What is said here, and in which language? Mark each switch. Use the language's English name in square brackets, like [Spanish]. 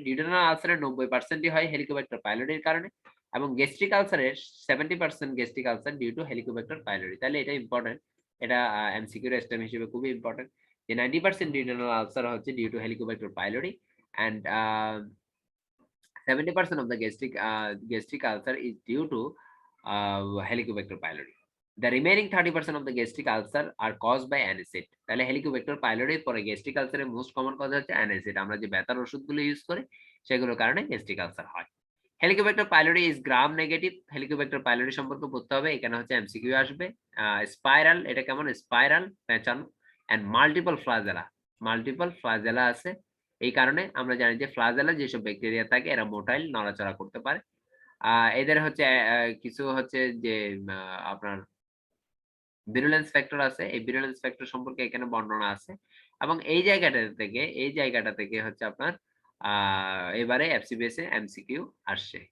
[Bangla] Duodenal আলসারের 90%ই হয় Helicobacter পাইলোরির কারণে, এবং gastric আলসারের 70% gastric ulcer due to Helicobacter pylori. তাহলে এটা ইম্পর্টেন্ট, এটা এমসিকিউ এর স্টেম হিসেবে খুবই ইম্পর্টেন্ট যে 90% ডিউডেনাল আলসার হচ্ছে due to Helicobacter pylori, [English] and 70% of the gastric ulcer is due to Helicobacter pylori। The remaining 30% of the gastric ulcer are caused by anisette। [Bangla] তাহলে Helicobacter pylori পরে gastric ulcer এর most common cause হচ্ছে anisette। আমরা যে ব্যথার ওষুধগুলো use করি সেগুলোর কারণে gastric ulcer হয়। [English] Helicobacter pylori is gram negative। [Bangla] Helicobacter pylori সম্পর্কে পড়তে হবে, এখানে হচ্ছে এমসিকিউ আসবে। স্পাইরাল, এটা কেমন? স্পাইরাল পেঁচানো, [English] and multiple flagella। [Bangla] Multiple flagella আছে। এই কারণে আমরা জানি যে ফ্লাজেলা যেসব ব্যাকটেরিয়া থাকে এরা মোটাইল, নড়াচড়া করতে পারে। এদের হচ্ছে কিছু হচ্ছে যে আপনার ভিরুলেন্স ফ্যাক্টর আছে। এই ভিরুলেন্স ফ্যাক্টর সম্পর্কে এখানে বর্ণনা আছে, এবং এই জায়গাটা থেকে হচ্ছে আপনার এবারে এফসিবিএস এ এমসিকিউ আসছে।